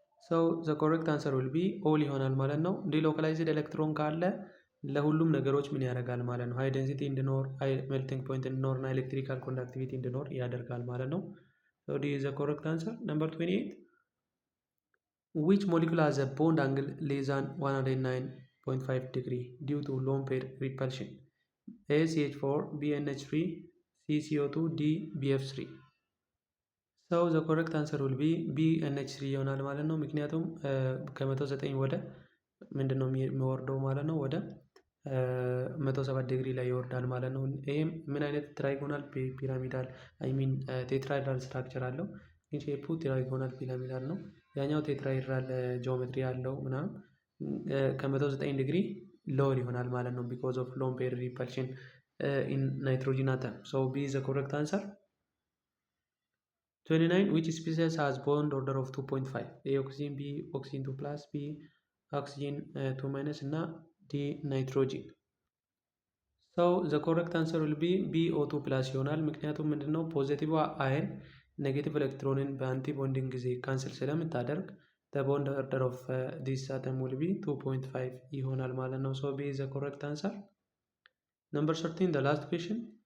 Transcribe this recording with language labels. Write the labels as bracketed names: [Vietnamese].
[English] So the correct answer will be all [Amharic] ይሆናል ማለት ነው። [English] delocalized electron [Amharic] ካለ ለሁሉም ነገሮች ምን ያደርጋል ማለት ነው? [English] high density እንዲኖር፣ high melting point እንዲኖር እና electrical conductivity እንዲኖር [Amharic] ያደርጋል ማለት ነው። [English] so D is the correct answer. Number 28. Which molecule has a bond angle less than 109.5 degree due to lone pair repulsion? A CH4, B NH3, C CO2, D BF3. so the correct answer will be B NH3 [Amharic] ይሆናል ማለት ነው። ምክንያቱም ከ109 ወደ ምንድነው የሚወርደው ማለት ነው ወደ 107 ዲግሪ ላይ ይወርዳል ማለት ነው። ይሄም ምን አይነት ትራይጎናል ፒራሚዳል አይ ሚን ቴትራይድራል ስትራክቸር አለው። ግን ሼፑ ትራይጎናል ፒራሚዳል ነው። ያኛው ቴትራይድራል ጂኦሜትሪ ያለው ምናምን ከ109 ዲግሪ ሎወር ይሆናል ማለት ነው [English] because of lone pair repulsion in nitrogen atom. so B is the correct answer. 29. Which species has bond order of 2.5? A oxygen, B oxygen 2 plus, B oxygen 2 minus እና D nitrogen. so the correct answer will be B O2 plus [Amharic] ይሆናል። ምክንያቱም ምንድነው ፖዚቲቭ አየን ኔጌቲቭ ኤሌክትሮንን በአንቲ ቦንዲንግ ጊዜ ካንስል ስለምታደርግ [English] the bond order of this atom will be 2.5 ይሆናል ማለት ነው። so B is the correct answer. Number 13. The last question.